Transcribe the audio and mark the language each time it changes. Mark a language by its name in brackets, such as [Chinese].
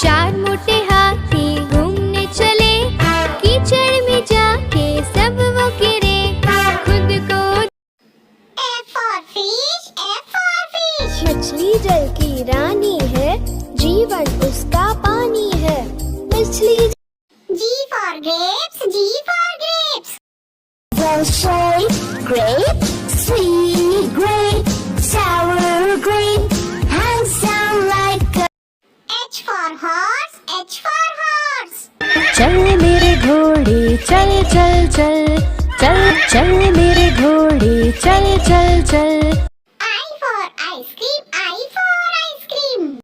[Hindi] 4 मोटे हाथी घूमने चले, कीचड़ में जाके सब वो गिरे, खुद को. [English] F for fish, F for fish. [Hindi] मछली जल की रानी है, जीवन उसका पानी है. मछली. [English] G for grapes, G for grapes. Well, sweet grape, sweet grape, sour grape, handsome like a. H for horse, H for horse. [Hindi] चल मेरे घोड़े चल चल चल, चल चल मेरे घोड़े चल चल चल. [English] I for ice cream, I for ice cream.